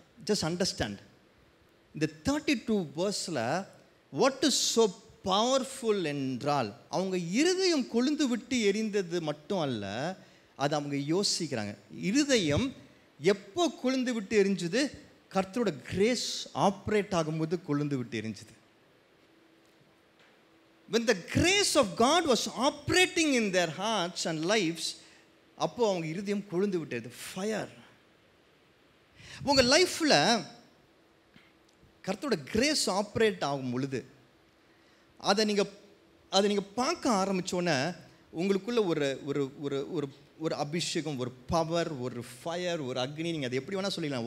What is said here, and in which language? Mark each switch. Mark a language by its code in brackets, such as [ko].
[en] Just understand, [ta] இந்த 32 verseல [en] what is so powerful [ta] என்றால், அவங்க இருதயம் கொழுந்து விட்டு எரிந்தது மட்டும் அல்ல, அது அவங்க யோசிக்கிறாங்க. இருதயம் எப்போ கொழுந்து விட்டு எரிஞ்சுது? கர்த்தரோட கிரேஸ் ஆப்ரேட் ஆகும்போது கொழுந்து விட்டு எரிஞ்சுது. [en] when the grace of God was operating in their hearts and lives, [ta] அப்போ அவங்க இருதயம் கொழுந்து விட்டது. [en] Fire. [ta] உங்க லைஃப்ல கர்த்தரோட கிரேஸ் ஆப்ரேட் ஆகும் பொழுது அதை நீங்க பார்க்க ஆரம்பிச்சோன்னே உங்களுக்குள்ள ஒரு ஒரு ஒரு ஒரு ஒரு அபிஷேகம், ஒரு பவர், ஒரு ஃபயர், ஒரு அக்னி, நீங்கள் அதை எப்படி வேணால் சொல்லிக்கலாம்.